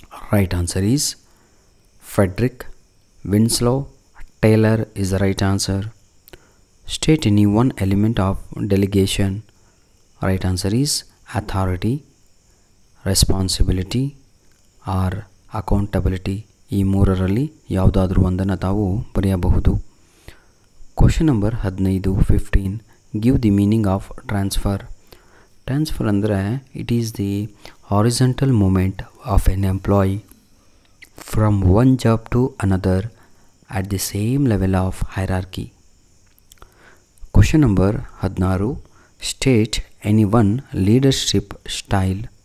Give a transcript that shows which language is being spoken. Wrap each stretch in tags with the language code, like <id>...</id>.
<en>Right answer is Frederick Winslow Taylor is the right answer. State any one element of delegation. Right answer is authority, responsibility or accountability.</en> <kn>ಈ ಮೂರರಲ್ಲಿ ಯಾವುದಾದ್ರೂ ಒಂದನ್ನು ತಾವು ಬರೆಯಬಹುದು.</kn> <en>Question number 15, give the meaning of transfer. Transfer ಅಂದರೆ it is the horizontal movement of an employee from one job to another at the same level of hierarchy. Question number 16, state any one leadership style.</en>